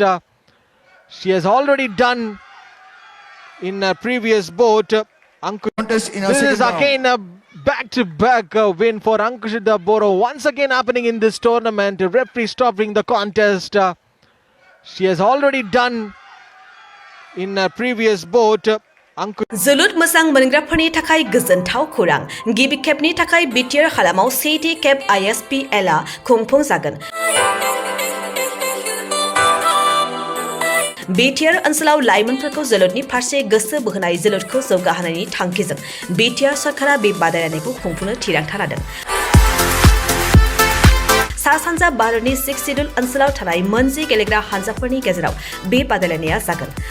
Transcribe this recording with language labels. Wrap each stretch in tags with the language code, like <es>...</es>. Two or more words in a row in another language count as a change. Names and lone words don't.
<en>She has already done in a previous bout. This is again a back-to-back win for Ankushita Boro. Once again happening in this tournament. Referee stopping the contest. She has already done in a previous bout.</en> <brx>जोलुर मोजां मोनग्राफोरनि थाखाय गोजोनथाव खौरां गिबि खेबनि थाखाय बिटिआर हालामाव सेथि खेब ISPL आ खुंफुं जागोन बिटिआर ओनसोलाव लाइमोनफोरखौ जोलुरनि फारसे गोसो बोहोनाय जोलुरखौ जौगाहोनायनि थांखिजों बिटिआर सरकारा बे बादायलायनायखौ खुंफुंनो थिरांथा लादों सा-सानजा भारतनि 6 सिडुल ओनसोलाव थानाय मोनजि गेलेग्रा हानजाफोरनि गेजेराव बे बादायलायनाया जागोन</brx>